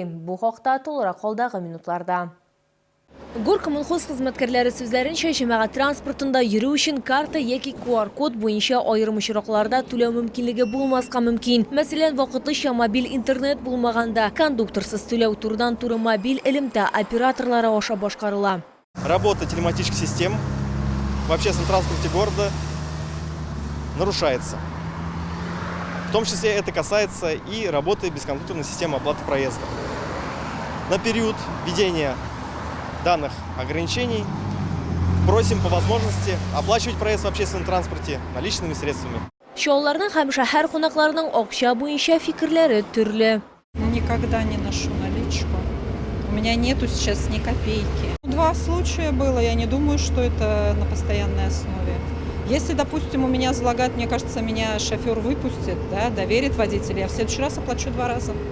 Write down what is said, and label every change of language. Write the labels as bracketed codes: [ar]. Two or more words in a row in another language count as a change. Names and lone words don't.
[tt] Бу хакта тулырак алдагы минутларда. Горкоммунхоз хезмәткәрләре сүзләренчә, җәмәгать транспортында йөрү өчен карта яки QR-код буенча аерым очракларда түләү мөмкинлеге булмаска мөмкин. Мәсәлән, вакытлыча мобиль интернет булмаганда кондукторсыз түләү турыдан-туры мобиль элемтә операторлары аша башкарыла. [ru] Работа телематических систем в общественном транспорте города нарушается. В том числе это касается и работы бескондукторной системы оплаты проезда. На период введения данных ограничений просим по возможности оплачивать проезд в общественном транспорте наличными средствами. [tt] Чаллыларның һәм шәһәр кунакларының акча буенча фикерләре төрле. [ru] Никогда не ношу наличку. У меня нету сейчас ни копейки. 2 случая было, я не думаю, что это на постоянной основе. Если, допустим, у меня залагают, мне кажется, меня шофер выпустит, да, доверит водителя, я в следующий раз оплачу 2 раза.